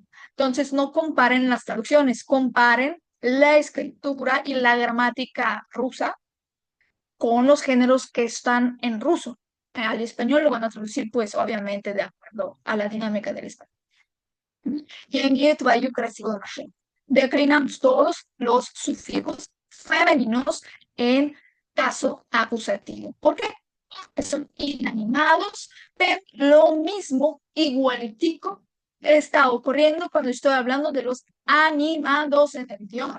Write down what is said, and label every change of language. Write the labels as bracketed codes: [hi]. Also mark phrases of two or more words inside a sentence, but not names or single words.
[es] Entonces no comparen las traducciones, comparen la escritura y la gramática rusa con los géneros que están en ruso. Al español lo van a traducir, pues, obviamente, de acuerdo a la dinámica del español. Y en [ru] твою красивую машину. [es] Declinamos todos los sufijos femeninos en caso acusativo. ¿Por qué? Porque son inanimados, pero lo mismo, igualitico, está ocurriendo cuando estoy hablando de los animados en el idioma.